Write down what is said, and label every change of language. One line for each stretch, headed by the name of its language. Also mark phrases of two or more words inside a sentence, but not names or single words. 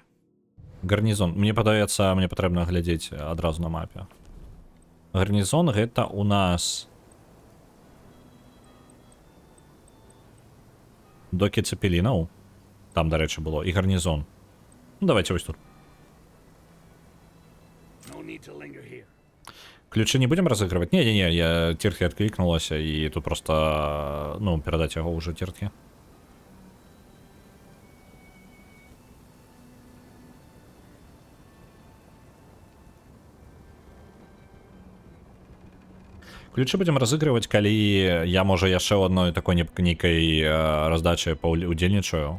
Belarusian: Гарнізон. Мне падаецца, мне патрэбна глядзець адразу на мапе. Гарнізон гэта у нас докі цепелінаў. Там, дарэчы, было. І гарнізон. Ну, давайте вось тут.
English: No need to linger here.
Russian: Ключы не будем разыгрывать? Не-не-не, я Тиртхе откликнулась, и тут просто, ну, передать его уже Тиртхе.
Belarusian: Ключы будем разыгрывать, калі я, можа, яшчэ ў адной такой нейкай раздачы паўдзельнічаю.